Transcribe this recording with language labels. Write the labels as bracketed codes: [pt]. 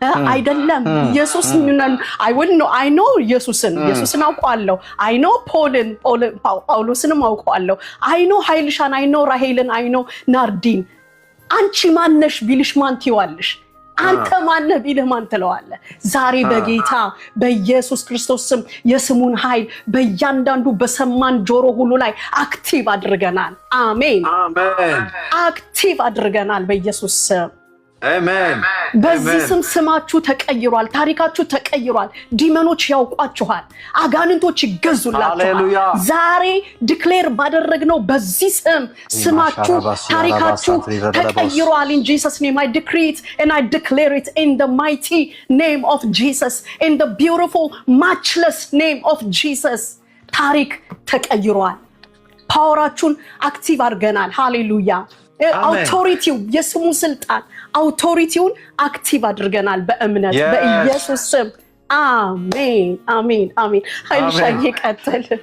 [am] አይደለም። ኢየሱስ [en] አይ ኖ [am] ኢየሱስን አውቀዋለሁ። አይ ኖ ጳውሎስንም አውቀዋለሁ። አይ ኖ ኃይልሻን፣ አይ ኖ ራሄልን፣ አይ ኖ ናርዲን። አንቺ ማነሽ ቢልሽ ማን ትይዋለሽ? አንተ ማነህ ቢልህ ማን ትለዋለህ? ዛሬ በጌታ በኢየሱስ ክርስቶስ ስም የስሙን ኃይል በእያንዳንዱ በሰማን ጆሮ ሁሉ ላይ አክቲቭ አድርገናል። አሜን። አክቲቭ አድርገናል በኢየሱስ ስም። አሜን። በዚህ ስም ስማችሁ ተቀይሯል፣ ታሪካችሁ ተቀይሯል። [en] ዲመኖች ያውቋችኋል፣ አጋንንቶች ይገዙላችኋል። ዛሬ ዲክሌር ባደረግነው በዚህ ስም ስማችሁ ታሪካችሁ ተቀይሯል። in Jesus name I decree it and I declare it in the mighty name of Jesus, in the beautiful matchless name of Jesus. [am] ታሪክ ተቀይሯል። ፓወራችሁን አክቲቭ አድርገናል። ሃሌሉያ። አውቶሪቲው የስሙ ስልጣን አውቶሪቲውን አክቲቭ አድርገናል በእምነት በኢየሱስ ስም። አሜን አሜን አሜን። ኃይልሻዬ ቀጥል።